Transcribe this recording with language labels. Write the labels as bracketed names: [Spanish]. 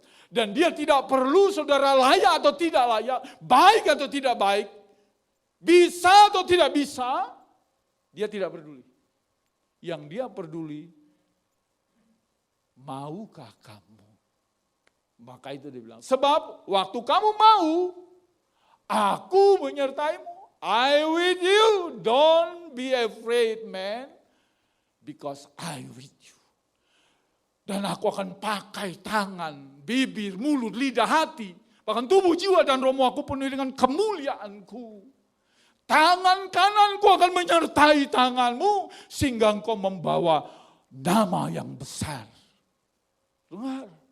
[Indonesian] Dan dia tidak perlu saudara layak atau tidak layak, baik atau tidak baik, bisa atau tidak bisa, dia tidak peduli. Yang dia peduli, maukah kamu? Maka itu dia bilang, sebab waktu kamu mau, aku menyertaimu. [English] I with you, don't be afraid man, because I with you. [Indonesian] Dan aku akan pakai tangan, bibir, mulut, lidah, hati, bahkan tubuh, jiwa, dan rohmu aku penuhi dengan kemuliaanku. Tangan kananku akan menyertai tanganmu, sehingga engkau membawa nama yang besar. Dengar.